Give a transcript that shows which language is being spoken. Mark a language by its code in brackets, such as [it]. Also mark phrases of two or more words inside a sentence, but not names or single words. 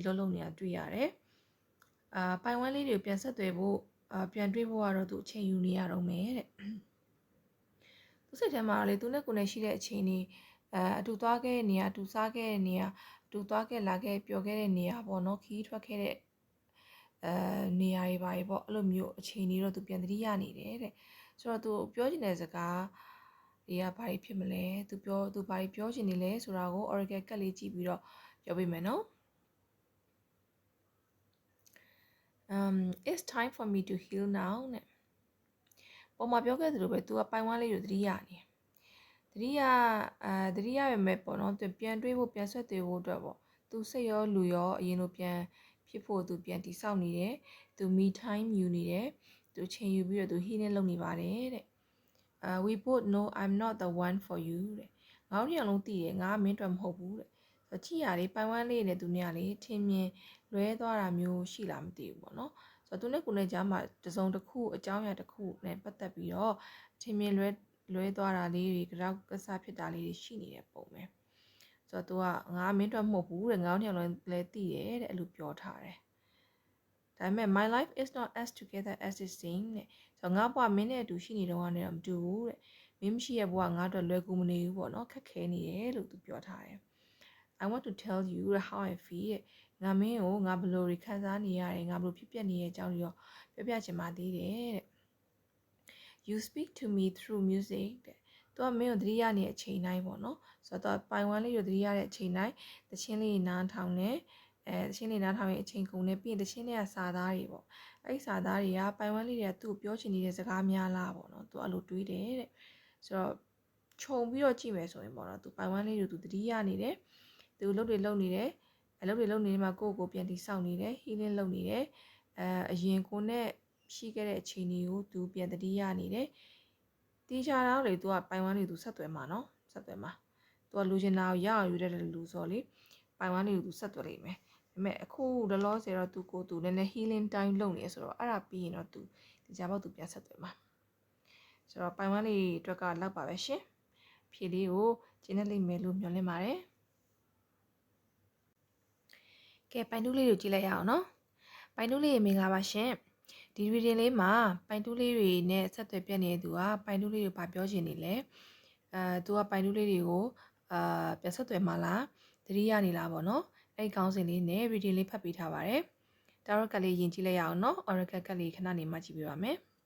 [my] လှုပ်နေတာတွေ့ရတယ်ပိုင်ဝမ်းလေးတွေကိုပြန်ဆက်သွယ်ဖို့ပြန်တွေးဖို့ကတော့သူအချိန်ယူနေရတော့မယ်တဲ့သူစိတ်ထဲမှာလေသူနဲ့ကိုယ်နဲ့ရှိတဲ့အချိန်တွေအတူသွားခဲ့တဲ့နေရာအတူစားခဲ့တဲ့နေရာအတူသွားခဲ့လာခဲ့ပျော်ခဲ့တဲ့နေရာပေါ့နော်ခီးထွက်ခဲ့တဲ့နေရာတွေပါပေါ့အဲ့လိုမျိုးအချိန်တွေတော့သူပြန်သတိရနေတယ်တဲ့ဆိုတော့သူပြောချင်တဲ့စကားတွေကဘာတွေဖြစ်မလဲသူဘာတွေပြောချင်နေလဲဆိုတာကို oracle ကတ်လေးကြည့်ပြီးတော့ပြောပေးမယ်နော် [en] it's time for me to heal now [my] နဲ့ပုံမှာပြောခဲ့သလိုပဲသူကပိုင်ဝမ်းလေးကိုသတိရနေသတိရပဲမဲ့ပေါ့နော်သူ ပြန်တွေးဖို့ပြန်ဆက်သွယ်ဖို့အတွက်ပေါ့သူစိတ်ရောလူရောအရင်လိုပြန်ဖြစ်ဖို့သူပြန်တိဆောက်နေတယ်သူ [en] me time [my] ယူနေတယ်သူချိန်ယူပြီးတော့သူ healing လုပ်နေပါတယ်တဲ့ [en] we both know I'm not the one for you [my] တဲ့ငါတို့ညလုံးသိတယ်ငါမင်းအတွက်မဟုတ်ဘူးတဲ့ချစ်ရလေးပိုင်ဝမ်းလေးနဲ့သူနဲ့ကလေထင်မြင်လွဲသွားတာမျိုးရှိလားမသိဘူးပေါ့နော် ဆိုတော့သူနဲ့ကိုယ်နဲ့ကြားမှာတစုံတစ်ခုအကြောင်းအရာတစ်ခုနဲ့ပတ်သက်ပြီးတော့ထင်မြင်လွဲသွားတာလေးတွေကြောက်ကစားဖြစ်တာလေးတွေရှိနေတဲ့ပုံပဲဆိုတော့သူကငါမင်းအတွက်မဟုတ်ဘူးတဲ့ငါတို့ညလုံးလည်းသိတယ်တဲ့အဲ့လိုပြောထားတယ်ဒါပေမဲ့ [en] my life is not as together as it seems [my] တဲ့ဆိုတော့ငါဘဝမင်းနဲ့အတူရှိနေတော့ကနေတော့မတူဘူးတဲ့မင်းမရှိ ရဲ့ဘဝငါတို့လွယ်ကူမနေဘူးပေါ့နော်ခက်ခဲနေတယ်လို့သူပြောထားတယ် [en] I want to tell you how I feel [my] ငါမင်းကိုငါဘယ်လိုခံစားနေရတယ်ငါဘယ်လိုဖြစ်ပျက်နေတဲ့အကြောင်းတွေပြောပြချင်ပါသေးတယ်တဲ့ [en] You speak to me through music [my] တဲ့သူကမင်းကိုသတိရနေတဲ့အချိန်တိုင်း ပေါ့နော်ဆိုတော့ပိုင်ဝမ်းလေးကိုသတိရတဲ့အချိန်တိုင်းသချင်းလေးနားထောင်နေသချင်းလေးနားထောင်ရင်အချိန်ကုန်နေပြီးရင်သချင်းတွေကစာသားတွေပေါ့အဲ့ဒီစာသားတွေကပိုင်ဝမ်းလေးတွေကသူ့ကိုပြောချင် နေတဲ့စကားများလားပေါ့နော်သူအဲ့လိုတွေးတယ်တဲ့ဆိုတော့ခြုံပြီးတော့ကြည့်မယ်ဆိုရင်ပေါ့နော်သူပိုင်ဝမ်းလေးကိုသူသတိရနေတယ်သူလုပ်နေတယ်အလုပ်တွေ လုပ်နေမှာကိုပြန်တိဆောက်နေတယ် healing လုပ်နေတယ်အရင်ကိုနဲ့ရှိခဲ့တဲ့အချိန်တွေကိုသူပြန်တတိယနေတယ်တီးချာတော့လေသူကပိုင်ဝမ်းလေးသူဆက်သွယ်မှာနော်ဆက်သွယ်မှာသူကလူချင်တာကိုရအောင်ယူတဲ့လူဆိုလေပိုင်ဝမ်းလေးကိုသူဆက်သွယ်လိမ့်မယ်ဒါပေမဲ့အခုဒလောဆယ်တော့သူနည်းနည်း [en] healing time [my] လုပ်နေဆိုတော့အဲ့ဒါပြီးရင်တော့သူဒီကြပေါ့သူပြန်ဆက်သွယ်မှာဆိုတော့ပိုင်ဝမ်းလေးအတွက်ကလောက်ပါပဲရှင်ဖြေလေးကိုကျင်းနေလိမ့်မယ်လို့မျှော်လင့်ပါတယ် ကဲပိုင်တူးလေးကိုကြည့်လိုက်ရအောင်နော်ပိုင်တူးလေးမင်္ဂလာပါရှင်ဒီ reading လေးမှာပိုင်တူးလေးတွေနဲ့ဆက်သွယ်ပြနေတဲ့သူကပိုင်တူးလေးကိုဗာပြောချင်နေလဲသူကပိုင်တူးလေးတွေကိုပြန်ဆက်သွယ်မှာလားသတိရနေလားပေါ့နော်အဲ့ခေါင်းစဉ်လေးနဲ့ reading လေးဖတ်ပေးထားပါတယ် tarot ကလေးယဉ်ကြည့်လိုက်ရအောင်နော် oracle ကလေးခဏနေမှကြည့်ပြပါမယ်